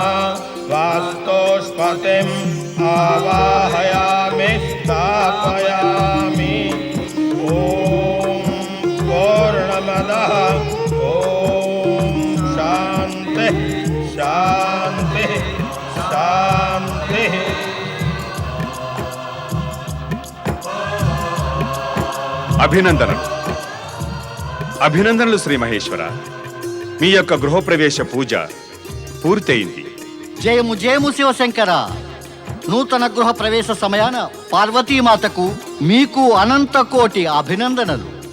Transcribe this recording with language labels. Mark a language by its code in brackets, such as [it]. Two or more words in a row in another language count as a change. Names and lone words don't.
[sa] वास्तोष्पतिम् आवाहयामि स्थापयामि। ॐ पूर्णमदः। ॐ शान्तिः शान्तिः शान्तिः। [te] అభినందనలు అభినందనలు శ్రీ మహేశ్వర. మీ యొక్క గృహప్రవేశ పూజ పూర్తయింది. జయము జయము శివశంకర. నూతన గృహ ప్రవేశ సమయాన పార్వతీమాతకు మీకు అనంత కోటి అభినందనలు.